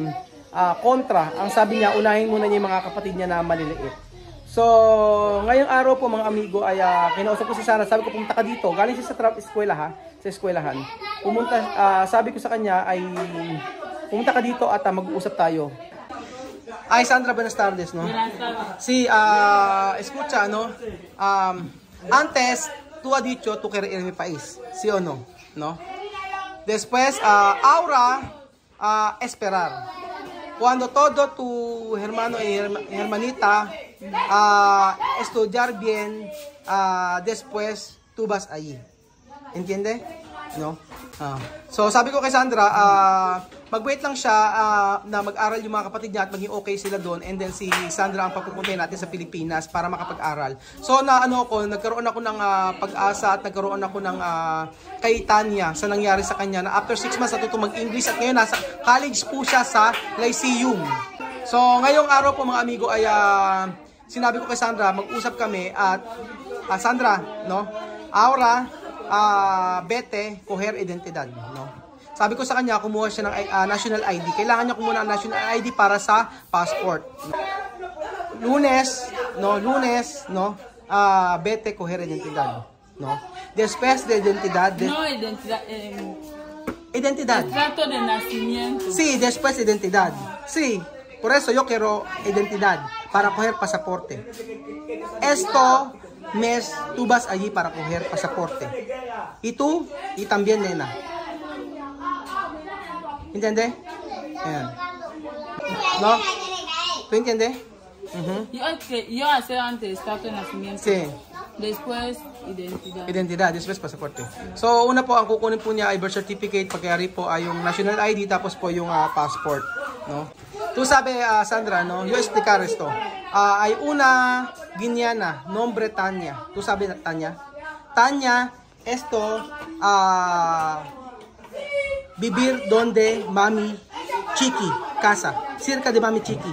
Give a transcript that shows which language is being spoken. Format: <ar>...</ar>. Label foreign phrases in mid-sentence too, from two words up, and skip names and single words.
<tl>Ang sabi niya, unahin muna niya yung mga kapatid niya na maliliit. So, ngayong araw po mga amigo ay kinausap ko si Sandra. Sabi ko pumunta ka dito. Galing siya sa eskwela ha, sa eskwelahan. Pumunta, sabi ko sa kanya ay pumunta ka dito at mag-uusap tayo.</tl> <es>Ay Sandra, buenas tardes, no? Sí, escucha, no? Antes tú has dicho tú quieres ir a mi país, ¿sí o no? ¿No? Después, ahora, esperar. Cuando todo tu hermano y hermanita estudiar bien, después tú vas allí. ¿Entiende? No?</es> <tl>So, sabi ko kay Sandra, mag-wait lang siya na mag-aral yung mga kapatid niya at maging okay sila doon,</tl> <en>and then</en> <tl>si Sandra ang papupuntahin natin sa Pilipinas para makapag-aral. So nagkaroon ako ng pag-asa at nagkaroon ako ng kay Tanya sa nangyari sa kanya na after 6 months natuto mag-English at ngayon nasa college po siya sa Lyceum. So ngayong araw po mga amigo ay sinabi ko kay Sandra, mag-usap kami at Sandra, no?</tl> <es>Ahora vete coger identidad, no?</es> <tl>Sabi ko sa kanya, kumuha siya ng</tl> <en>national ID.</en> <tl>Kailangan niya kumuha ng</tl> <en>national ID</en> <tl>para sa passport.</tl> <es>Lunes, no, vete coger identidad, no? Después de identidad. No identidad. Identidad. Trato de nacimiento. Sí, después identidad. Sí, por eso yo quiero identidad para coger pasaporte. Esto mes tú vas allí para coger pasaporte. Y tú, y también nena. ¿Entiende? Ayan. ¿No? ¿Tú entiendes? Yo hacer antes estatus de nacimiento. Sí. Después identidad. Identidad, después pasaporte.</es> <tl>So, una po, ang kukunin po niya ay</tl> <en>birth certificate,</en> <tl>pagkayari po ay yung</tl> <en>national ID,</en> <tl>tapos po yung passport.</tl> <es>No? Tú sabe, Sandra, no? Yo explicar esto. Hay una guineana, nombre Tanya. ¿Tú sabe Tanya? Tanya, esto, vivir donde mami Chiqui, casa, cerca de mami Chiqui.</es>